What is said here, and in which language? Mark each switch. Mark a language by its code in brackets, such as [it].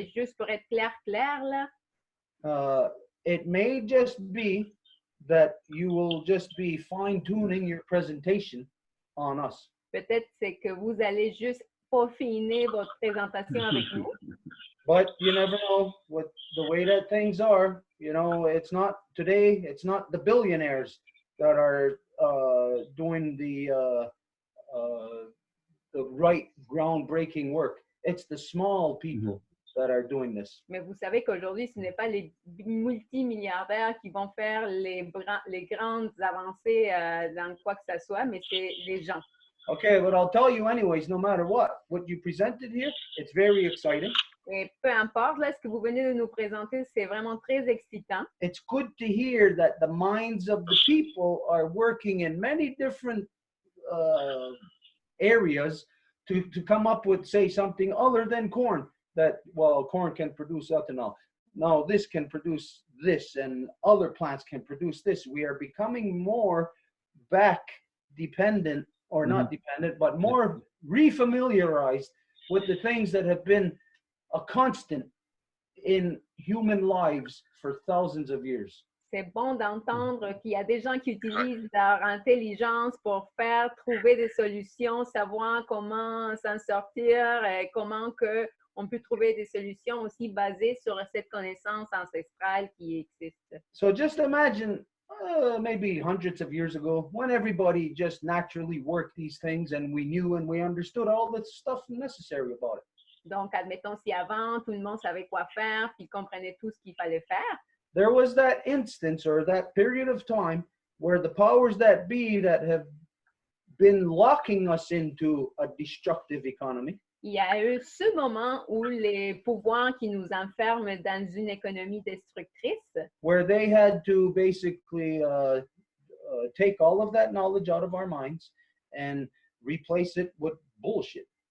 [fr] Et juste pour être clair là, [en] It may just be that you will just be fine-tuning your presentation on us. [fr] peut-être c'est que vous allez juste peaufiner votre présentation avec nous. [en] But you never know with the way that things are. You know, it's not the billionaires that are doing the right groundbreaking work. It's the small people that are doing this. [fr] Mais vous savez qu'aujourd'hui, ce n'est pas les multimilliardaires qui vont faire les grandes avancées dans quoi que ce soit, mais c'est les gens. [en] Okay, but I'll tell you anyways, no matter what you presented here, it's very exciting. [fr] Et peu importe, là, ce que vous venez de nous présenter, c'est vraiment très excitant. [en] It's good to hear that the minds of the people are working in many different areas to come up with, say, something other than corn. That, well, corn can produce ethanol. No, this can produce this, and other plants can produce this. We are becoming more back dependent, or not dependent, but more refamiliarized with the things that have been a constant in human lives for thousands of years. [fr] C'est bon d'entendre qu'il y a des gens qui utilisent leur intelligence pour trouver des solutions, savoir comment s'en sortir, et comment on peut trouver des solutions aussi basées sur cette connaissance ancestrale qui existe. [en] So just imagine maybe hundreds of years ago, when everybody just naturally worked these things and we knew and we understood all the stuff necessary about it. [fr] Donc, admettons si avant, tout le monde savait quoi faire, puis comprenait tout ce qu'il fallait faire. [en] There was that instance or that period of time where the powers that be that have been locking us into a destructive economy. [fr] Il y a eu ce moment où les pouvoirs qui nous enferment dans une économie destructrice, [en] where they had to basically take all of that knowledge out of our minds and replace it with bullshit.